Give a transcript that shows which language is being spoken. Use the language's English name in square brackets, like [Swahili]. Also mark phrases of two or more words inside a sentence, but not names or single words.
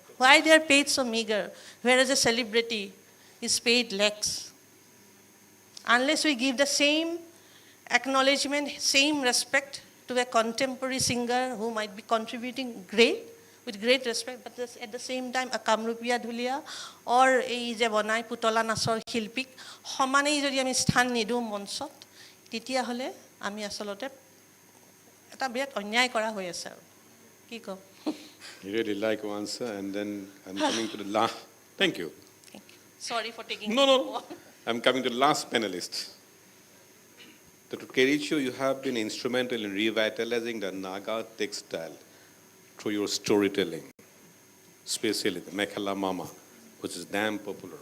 [English] Why they are paid so meager, whereas a celebrity is paid lakhs? Unless we give the same acknowledgement, same respect to a contemporary singer who might be contributing with great respect, but at the same time a Kamrupia Dhulia or a [Assamese] যি বনাই পুতলা নাচৰ হিলপিক, হমানে যদি আমি স্থান নিদিওঁ মঞ্চত, তেতিয়া হ'লে আমি আচলতে এটা বিৰাট অন্যায় কৰা হৈ আছে. কি কওঁ? [English] You really like to answer, and then I'm coming to the last. Thank you. Sorry for taking. No. I'm coming to the last panelist. Dr. Kericho, you have been instrumental in revitalizing the Naga textile through your storytelling, especially the Mekhala Mama, which is damn popular.